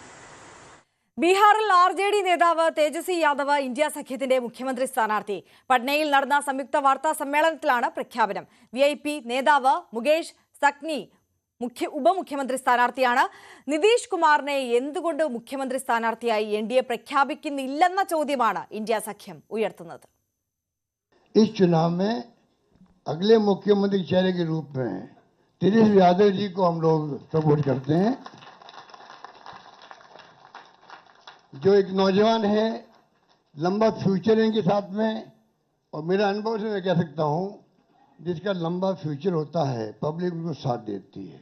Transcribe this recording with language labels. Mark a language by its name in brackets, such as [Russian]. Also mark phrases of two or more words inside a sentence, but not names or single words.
[Malayalam] ബീഹാറിൽ RJD നേതാവ് തേജസ്വി യാദവ് ഇന്ത്യ സഖ്യത്തിന്റെ മുഖ്യമന്ത്രി സ്ഥാനാർത്ഥി. പട്നയിൽ നടന്ന സംയുക്ത വാർത്താ സമ്മേളനത്തിലാണ് പ്രഖ്യാപനം. VIP നേതാവ് മുകേഷ് സക്നി ഉപമുഖ്യമന്ത്രി സ്ഥാനാർത്ഥിയാണ്. നിതീഷ് കുമാറിനെ എന്തുകൊണ്ട് മുഖ്യമന്ത്രി സ്ഥാനാർത്ഥിയായി NDA പ്രഖ്യാപിക്കുന്നില്ലെന്ന ചോദ്യമാണ് ഇന്ത്യ സഖ്യം ഉയർത്തുന്നത്. [Hindi] इस चुनाव में अगले मुख्यमंत्री चेहरे के रूप में तेजस्वी यादव जी को हम लोग सपोर्ट करते हैं, जो एक नौजवान है, लंबा फ्यूचर है इनके साथ में, और मेरा अनुभव से मैं कह सकता हूं जिसका लंबा फ्यूचर होता है पब्लिक उनको साथ देती है.